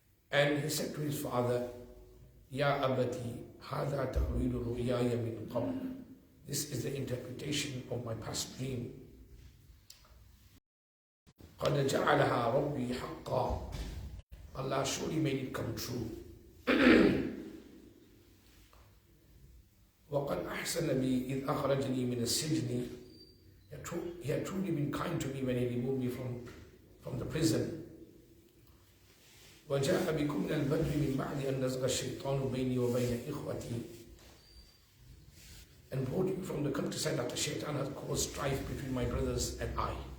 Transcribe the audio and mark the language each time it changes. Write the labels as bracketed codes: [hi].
[en] And he said to his father, [ar] Ya abati, hadha ta'wilu ru'yaya min qabl. [en] This is the interpretation of my past dream. [ar] قَدْ جَعَلَهَا رَبِّي حَقًّا. [en] Allah surely made it come true. [ar] وَقَدْ أَحْسَنَ بِي إِذْ أَخْرَجَنِي مِنَ السِّجْنِ. [en] He had truly been kind to me when he removed me from the prison. [ar] وَجَاءَ بِكُمْ مِنَ الْبَدْوِ مِنْ بَعْدِ أَنْ نَزْغَ الشَّيْطَانُ بَيْنِي وَبَيْنَ إِخْوَتِي. [en] And brought you from the countryside after Shaitan had caused strife between my brothers and I.